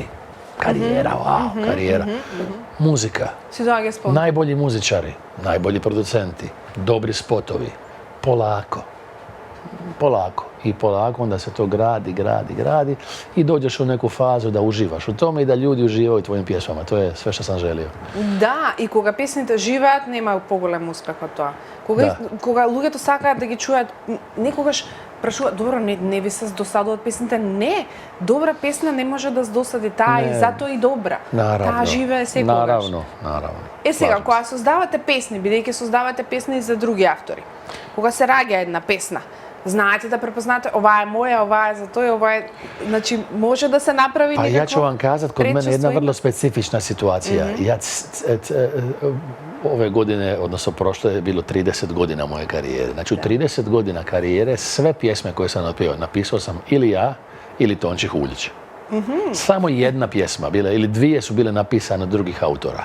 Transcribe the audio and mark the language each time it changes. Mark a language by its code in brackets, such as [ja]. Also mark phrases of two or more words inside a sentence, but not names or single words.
[hr] Karijera, karijera. Muzika. Najbolji muzičari, najbolji producenti, dobri spotovi. Polako. I polako onda se to gradi i dođeš u neku fazu da uživaš u tome i da ljudi uživaju u tvojim pjesmama. To je sve što sam želio. [mk] Да, и кога песните живеат, нема поголем успех од тоа. Кога луѓето сакаат да ги чујат, некогаш прашуваат, добро, не ви се досадуваат песните? Не, добра песна не може да досади таа и затоа и добра. Таа живее секогаш. Наравно. Сега, кога создавате песни, бидејќи создавате песни и за други автори, кога се раѓа една песна, знаете да препознате, ова е моја, ова е за тој, ова е... Значи, може да се направи некако... [hr] Pa ja ću vam kazat, kod mene je jedna vrlo specifična situacija. Ove godine, odnosno prošle, je bilo 30 godina moje karijere. Znači, u 30 godina karijere sve pjesme koje sam napisao sam ili ja, ili Tonči Huljić. Samo jedna pjesma bila, ili dvije su bile napisane od drugih autora.